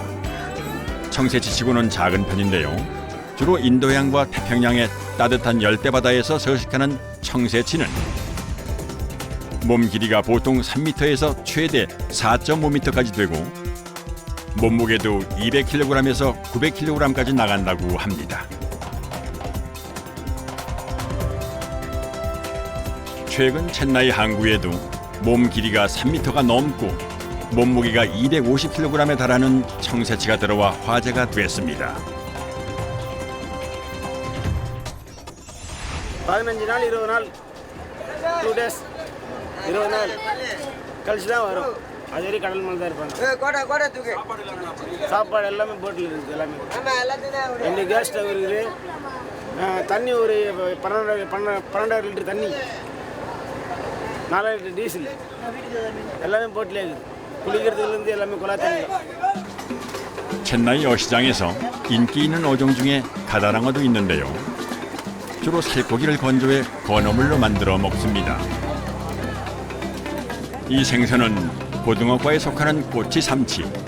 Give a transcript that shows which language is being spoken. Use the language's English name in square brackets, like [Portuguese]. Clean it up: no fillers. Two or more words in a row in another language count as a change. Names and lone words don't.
[Korean] 청새치치고는 작은 편인데요. 주로 인도양과 태평양의 따뜻한 열대바다에서 서식하는 청새치는 몸 길이가 보통 3m에서 최대 4.5m까지 되고 몸무게도 200kg에서 900kg까지 나간다고 합니다. 최근 첸나이 항구에도 몸 길이가 3m가 넘고 몸무게가 250kg에 달하는 청새치가 들어와 화제가 됐습니다. [Tamil] பதினஞ்சு நாள் 20 நாள் 2 days 20 நாள் கழிச்சு தான் வரும். அது வரைக்கும் கடல் மேலே தான் இருப்பாங்க. சாப்பாடு எல்லாமே போட்டில் இருக்குது எல்லாமே. 2 [English] gas stove [Tamil] இருக்குது. தண்ணி ஒரு 12 லிட்டர் தண்ணி, 4 லிட்டர் டீசல் எல்லாமே போட்டிலே இருக்குது. குளிக்கிறதுலேருந்து எல்லாமே குழாய் தண்ணி. [Korean] 첸나이 어시장에서 인기 있는 어종 중에 가다랑어도 있는데요. 주로 살코기를 건조해 건어물로 만들어 먹습니다. 이 생선은 고등어과에 속하는 꼬치 삼치.